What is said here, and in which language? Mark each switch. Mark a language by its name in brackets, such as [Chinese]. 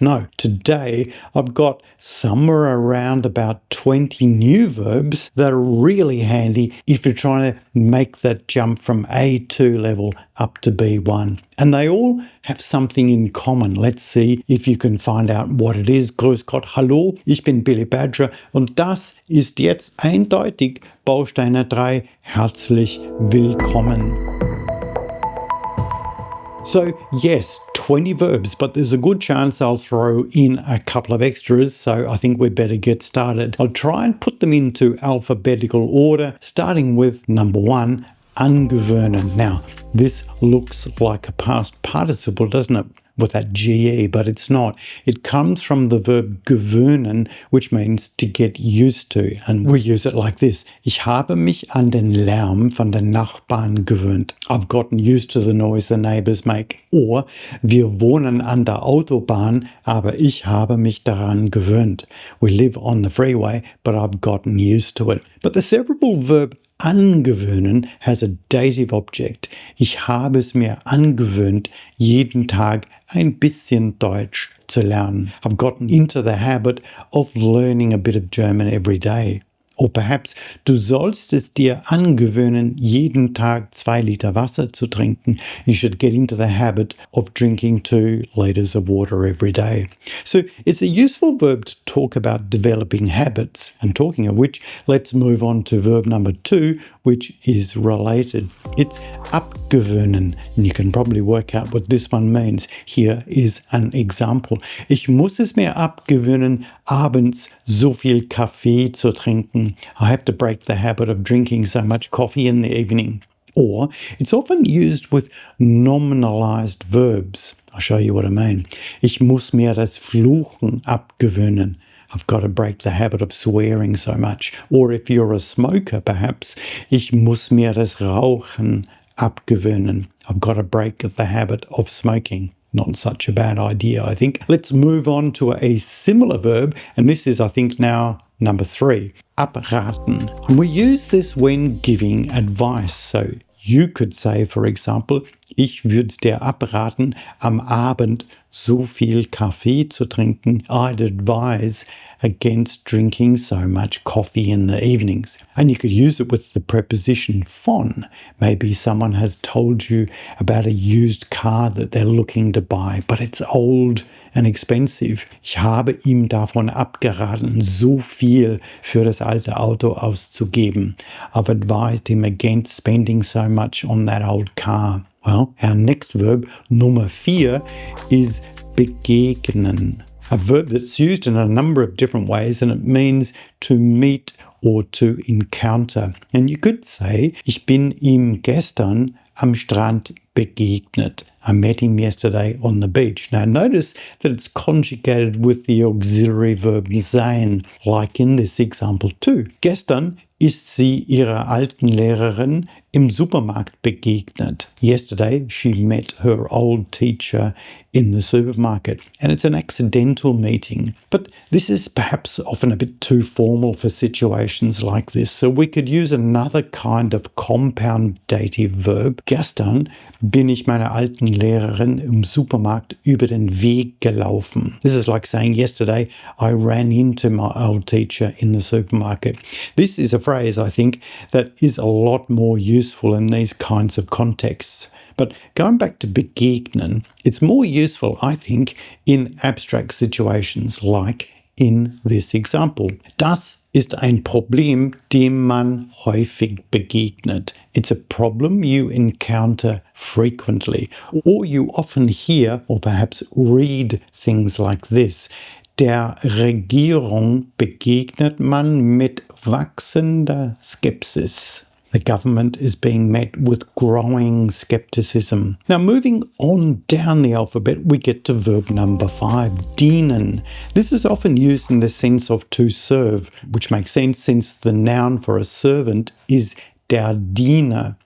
[English] No, today I've got somewhere around about 20 new verbs that are really handy if you're trying to make that jump from A2 level up to B1. And they all have something in common. Let's see if you can find out what it is. [German] Grüß Gott, hallo, ich bin Billy Badger und das ist jetzt eindeutig Bausteine 3. Herzlich willkommen. [English] So yes, 20 verbs, but there's a good chance I'll throw in a couple of extras, so I think we better get started. I'll try and put them into alphabetical order, starting with number 1, angewöhnen. Now, this looks like a past participle, doesn't it? With that GE, but it's not. It comes from the verb gewöhnen, which means to get used to. And we use it like this. [German] Ich habe mich an den Lärm von den Nachbarn gewöhnt. [English] I've gotten used to the noise the neighbors make. [German] Or, wir wohnen an der Autobahn, aber ich habe mich daran gewöhnt. [English] We live on the freeway, but I've gotten used to it. But the separable verb angewöhnen has a dative object. [German] Ich habe es mir angewöhnt, jeden Tag ein bisschen Deutsch zu lernen. [English] I've gotten into the habit of learning a bit of German every day. [German] Or perhaps, du sollst es dir angewöhnen, jeden Tag 2 Liter Wasser zu trinken. [English] You should get into the habit of drinking 2 liters of water every day. So it's a useful verb to talk about developing habits. And talking of which, let's move on to verb number 2, which is related. It's abgewöhnen. And you can probably work out what this one means. Here is an example. [German] Ich muss es mir abgewöhnen, abends so viel Kaffee zu trinken. [English] I have to break the habit of drinking so much coffee in the evening. Or it's often used with nominalized verbs. I'll show you what I mean. [German] Ich muss mir das Fluchen abgewöhnen. [English] I've got to break the habit of swearing so much. Or if you're a smoker, perhaps, [German] ich muss mir das Rauchen abgewöhnen. [English] I've got to break the habit of smoking. Not such a bad idea, I think. Let's move on to a similar verb, and this is, I think, now number 3, abraten. And we use this when giving advice. So you could say, for example, [German] ich würde dir abraten, am Abend so viel Kaffee zu trinken. [English] I'd advise against drinking so much coffee in the evenings. And you could use it with the preposition von. Maybe someone has told you about a used car that they're looking to buy, but it's old and expensive. [German] Ich habe ihm davon abgeraten, so viel für das alte Auto auszugeben. [English] I've advised him against spending so much on that old car. Well, our next verb, number 4, is begegnen. A verb that's used in a number of different ways, and it means to meet or to encounter. And you could say, [German] ich bin ihm gestern am Strand begegnet. [English] I met him yesterday on the beach. Now notice that it's conjugated with the auxiliary verb sein, like in this example too. [German] Gestern ist sie ihrer alten Lehrerin im Supermarkt begegnet. [English] Yesterday she met her old teacher in the supermarket, and it's an accidental meeting. But this is perhaps often a bit too formal for situations like this, so we could use another kind of compound dative verb. [German] Gestern bin ich meiner alten Lehrerin im Supermarkt über den Weg gelaufen. [English] This is like saying yesterday I ran into my old teacher in the supermarket. This is a phrase, I think, that is a lot more useful in these kinds of contexts. But going back to begegnen, it's more useful, I think, in abstract situations like in this example. [German] Das ist ein Problem, dem man häufig begegnet. [English] It's a problem you encounter frequently, or you often hear or perhaps read things like this. [German] Der Regierung begegnet man mit wachsender Skepsis. [English] The government is being met with growing skepticism. Now, moving on down the alphabet, we get to verb number 5, dienen. This is often used in the sense of to serve, which makes sense since the noun for a servant is der Diener.